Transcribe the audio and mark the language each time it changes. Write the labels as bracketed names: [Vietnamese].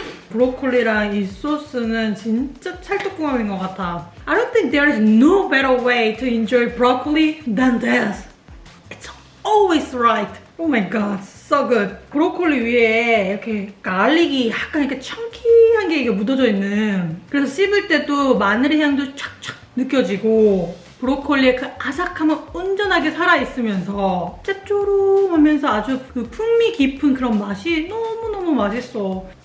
[Korean] 브로콜리랑 이 소스는 진짜 찰떡궁합인 것 같아. [English] I don't think there is no better way to enjoy broccoli than this. It's always right. Oh my god, so good. [Korean] 브로콜리 위에 이렇게 갈릭이 약간 이렇게 청키한 게 이게 묻어져 있는. 그래서 씹을 때도 마늘의 향도 촥촥 느껴지고 브로콜리의 그 아삭함은 온전하게 살아있으면서 짭조름하면서 아주 그 풍미 깊은 그런 맛이 너무너무 맛있어.